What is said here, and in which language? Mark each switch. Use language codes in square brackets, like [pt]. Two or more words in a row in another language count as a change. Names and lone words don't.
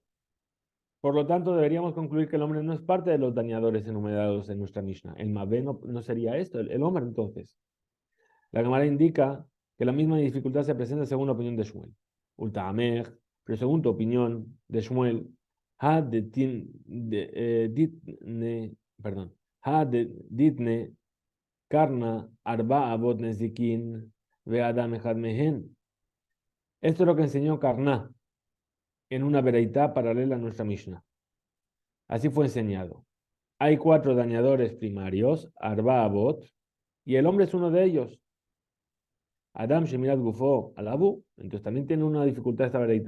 [es] Por lo tanto, deberíamos concluir que el hombre no es parte de los dañadores enumerados en nuestra Mishnah. El Mabé no sería esto, el hombre entonces. La Gemara indica que la misma dificultad se presenta según la opinión de Shmuel. [he] ולטעמיך, [es] pero según tu opinión de Shmuel, [he] הא דתני, [es] perdón, [he] הא דתני קרנא ארבעה אבות נזיקין ואדם אחד מהן. [es] Esto es lo que enseñó Karna en una vereitá paralela a nuestra Mishnah. Así fue enseñado. Hay 4 dañadores primarios, [he] ארבע אבות, [es] y el hombre es uno de ellos. [he] אדם שמירת גופו עליו, [es] entonces también tiene una dificultad esta vereitá.